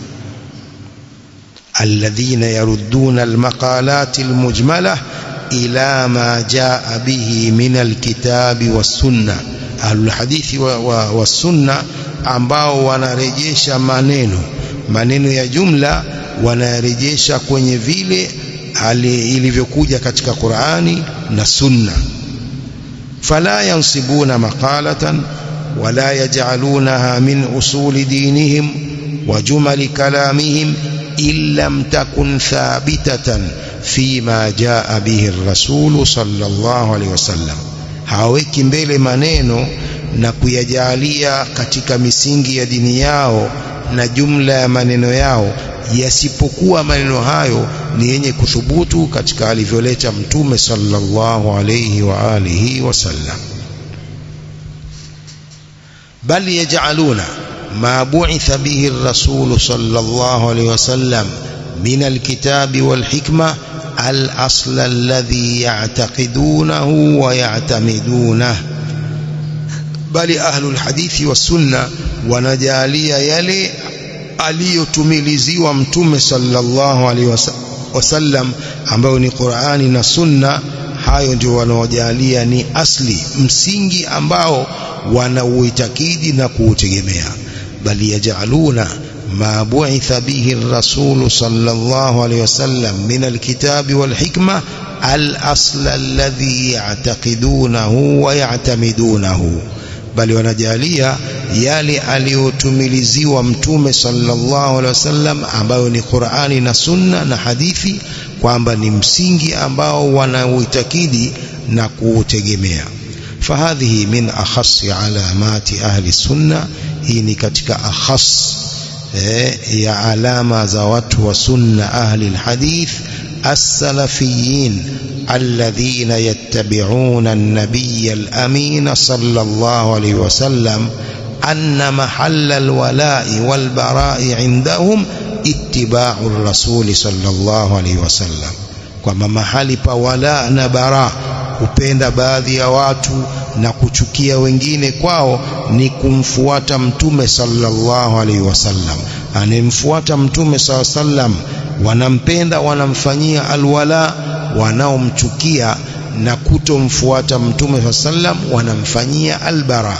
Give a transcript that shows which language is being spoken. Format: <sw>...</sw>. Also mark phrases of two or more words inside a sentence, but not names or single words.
<ar>الذين يردون المقالات المجملة إلى ما جاء به من الكتاب والسنة, أهل الحديث والسنة</ar> <sw>ambao wanarejesha maneno ya jumla, wanarejesha kwenye vile ilivyokuja katika Qur'ani na sunna.</sw> <ar>فلا ينصبون مقالة ولا يجعلونها من أصول دينهم وجمل كلامهم إلا تكون ثابتة فيما جاء به الرسول صلى الله عليه وسلم,</ar> <sw>haweki mbele maneno na kuyajalia katika misingi ya dini yao na jumla ya maneno yao yasipokuwa maneno hayo ni yenye kuthubutu katika alivyoleta Mtume</sw> <ar>صلى الله عليه وآله وسلم. بل يجعلون ما بعث به الرسول صلى الله عليه وسلم من الكتاب والحكمة الأصل الذي يعتقدونه ويعتمدونه.</ar> <sw>Bali</sw> <ar>أهل الحديث والسنة</ar> <sw>wanajalia yale aliyotumiliziwa Mtume</sw> <ar>صلى الله عليه وسلم</ar> <sw>ambayo ni Qur'ani na sunna, hayo ndio wanaojalia ni asli, msingi ambao wanauitakidi na kuutegemea.</sw> <ar>بل يجعلون ما بعث به الرسول صلى الله عليه وسلم من الكتاب والحكمة الأصل الذي يعتقدونه ويعتمدونه.</ar> <sw>Bali wanajalia yale aliyotumiliziwa Mtume</sw> <ar>صلى الله عليه وسلم</ar> <sw>ambayo ni Qur'ani na sunna na hadithi kwamba ni msingi ambao wanauitakidi na kuutegemea.</sw> <ar>فهذه من أخص علامات أهل السنة,</ar> <sw>hii ni katika akhas ya alama za watu wa sunna</sw> <ar>أهل الحديث السلفيين الذين يتبعون النبي الأمين صلى الله عليه وسلم أن محل الولاء والبراء عندهم اتباع الرسول صلى الله عليه وسلم.</ar> <sw>kwamba mahali pa wala na bara, kupenda baadhi ya watu na kuchukia wengine kwao, ni kumfuata Mtume</sw> <ar>صلى الله عليه وسلم.</ar> <sw>Anemfuata Mtume</sw> <ar>صلى الله عليه وسلم</ar> <sw>wanampenda, wanamfanyia alwala, wanaomchukia na kutomfuata Mtume sallam wanamfanyia albara.</sw>